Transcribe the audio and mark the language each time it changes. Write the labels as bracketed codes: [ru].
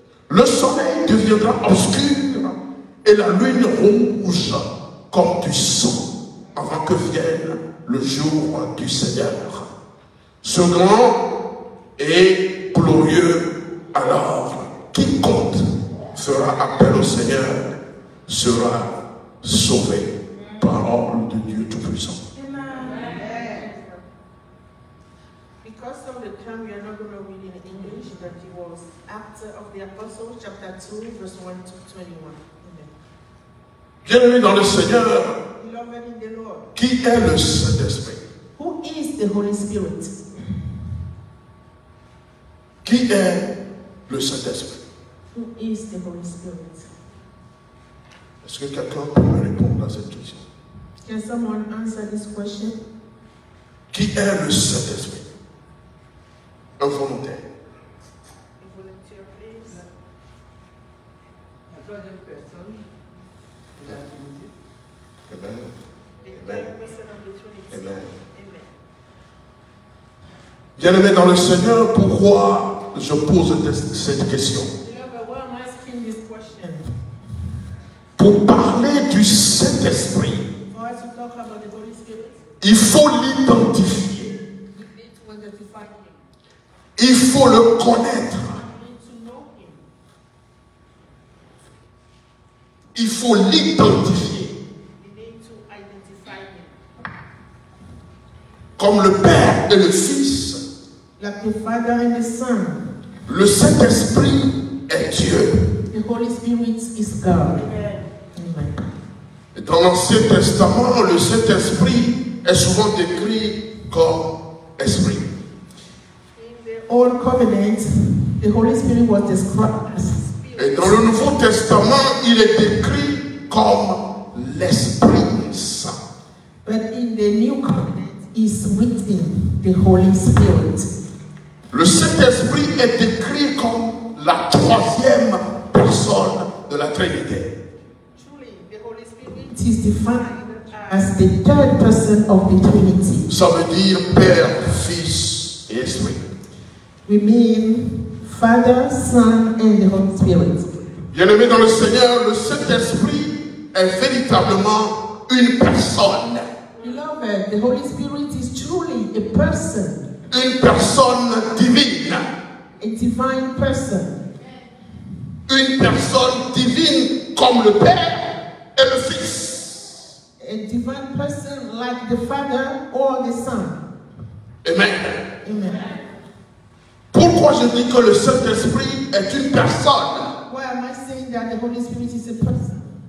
[fr] Le soleil deviendra obscur et la lune rouge comme du sang avant que vienne le jour du Seigneur. Ce grand et glorieux alors, quiconque fera appel au Seigneur sera sauvé. Parole de Dieu Tout-Puissant. [en] Because of the time, we are not going to read in English, but it was Acts of the Apostles, chapter 2, verse 1 to 21. Amen. [fr] Bien-aimés dans le Seigneur, [en] Beloved in the Lord, [fr] qui est le Saint-Esprit? [en] who is the Holy Spirit? [fr] Qui est le Saint-Esprit? [en] Who is the Holy Spirit? [fr] Est-ce que quelqu'un peut me répondre à cette question? [en] Can someone answer this question? [fr] Qui est le Saint-Esprit? Un volontaire. [en] A volunteer, please. [fr] La troisième personne de la Trinité. Amen. [en] The Amen. third person of the Trinity. Amen. Amen. [fr] Bien-aimé dans le Seigneur, pourquoi je pose cette question? [en] Why am I asking this question? [fr] Pour parler du Saint-Esprit, [en] For us to talk about the Holy Spirit, [fr] il faut l'identifier. [en] we need to identify Him. [fr] Il faut le connaître. [en] We need to know Him. [fr] Il faut l'identifier. [en] We need to identify Him. [fr] Comme le Père et le Fils, [en] Like the Father and the Son, [fr] le Saint-Esprit est Dieu. [en] the Holy Spirit is God. Amen. [fr] Et dans l'Ancien Testament, le Saint-Esprit est souvent décrit comme esprit. [en] In the Old Covenant, the Holy Spirit was described as [fr] Et dans le Nouveau Testament, il est décrit comme l'Esprit Saint. [en] but in the New Covenant is written the Holy Spirit. [fr] Le Saint-Esprit est décrit comme la troisième personne de la Trinité. [en] Truly, the Holy Spirit is defined as the third person of the Trinity. [fr] Ça veut dire Père, Fils et Esprit. [en] We mean Father, Son, and the Holy Spirit. [fr] Bien-aimé dans le Seigneur, le Saint-Esprit est véritablement une personne. [en] Beloved, the Holy Spirit is truly a person, [fr] Une personne divine. [en] a divine person. [fr] Une personne divine comme le Père et le Fils. [en] A divine person like the Father or the Son. Amen. Amen. [fr] Pourquoi je dis que le Saint-Esprit est une personne? [en] Why am I saying that the Holy Spirit is a person?